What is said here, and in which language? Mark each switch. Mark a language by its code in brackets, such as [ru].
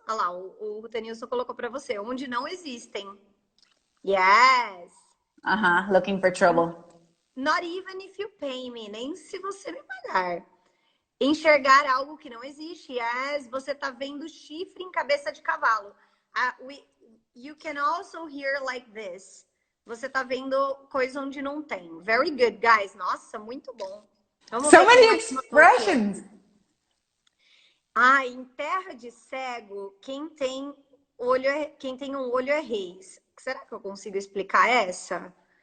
[pt] Olha lá, o Denilson colocou para você, onde não existem. [en] Yes. Looking for trouble. Not even if you pay me, [pt] nem se você me pagar. Enxergar algo que não existe. Yes, você tá vendo chifre em cabeça de cavalo. [en] You can also hear like this. [pt] Você tá vendo coisa onde não tem. [en] Very good, guys. [pt] Nossa, muito bom. Vamos [en] so many expressions. [pt] Em terra de cego, quem tem um olho é reis. Será que eu consigo explicar essa?